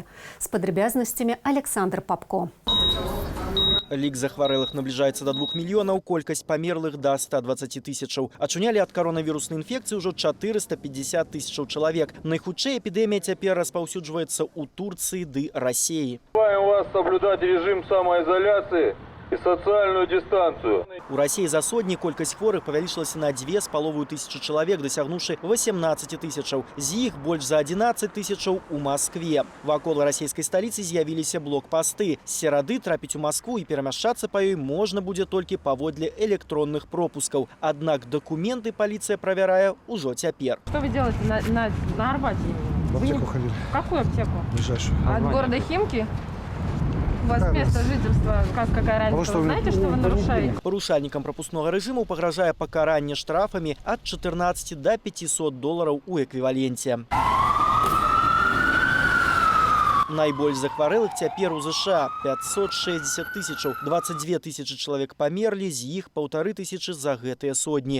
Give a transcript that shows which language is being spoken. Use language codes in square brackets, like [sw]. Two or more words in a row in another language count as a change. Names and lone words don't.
[be] З падрабязнасцямі Александр Папко. Лік захварэлых набліжаецца да 2 мільёнаў, колькасць памерлых да 120 тысячаў. Ачунялі ад каронавіруснай інфекцыі ўжо 450 тысячаў чалавек. Найхутчэй эпідэмія цяпер распаўсюджваецца ў Турцыі ды Расіі. [ru] Призываем вас соблюдать режим самоизоляции и социальную дистанцию. [be] У России за сотни колькасць хворых павялічылася на 2500 чалавек, дасягнуўшы 18 тысячаў. З іх больш за 11 тысячаў у Москве. Вакол расійскай сталіцы з'явіліся блокпосты. З серады трапіць у Москву і перамяшчацца па ёй можна будзе толькі паводле электронных пропускаў. Аднак дакументы паліцыя правярае ўжо цяпер. [ru] Что вы делаете на Арбате? В аптеку ходили. В какую аптеку? Ближайшую. От города Химки? У вас место жительства, какая разница? Вы знаете, что вы нарушаете? [be] Парушальнікам прапускнога рэжыму пагражае пакаранне штрафамі ад 14 до 500 долараў у эквіваленце. Найбольш захварэлых цяпер у ЗША 560 тысячаў. 22 тысячы чалавек памерлі, з іх 1500 за гэтыя сотні.